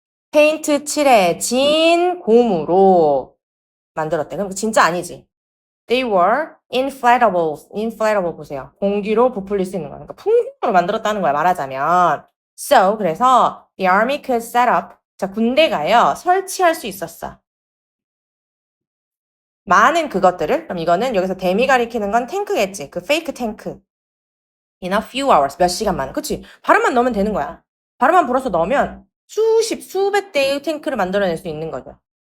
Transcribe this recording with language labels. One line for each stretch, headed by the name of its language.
Korean: 페인트 칠해진 고무로 만들었대. 그럼 진짜 아니지.
English: They were inflatable.
Korean: inflatable 보세요. 공기로 부풀릴 수 있는 거야. 그러니까 풍선으로 만들었다는 거야, 말하자면.
English: So,
Korean: 그래서
English: the army could set up.
Korean: 자, 군대가요, 설치할 수 있었어. 많은 그것들을. 그럼 이거는 여기서 댐이 가리키는 건 탱크겠지. 그 페이크 탱크.
English: In a few hours.
Korean: 몇 시간 만에. 그치? 바람만 넣으면 되는 거야. 바람만 불어서 넣으면 수백 대의 탱크를 만들어낼 수 있는 거죠.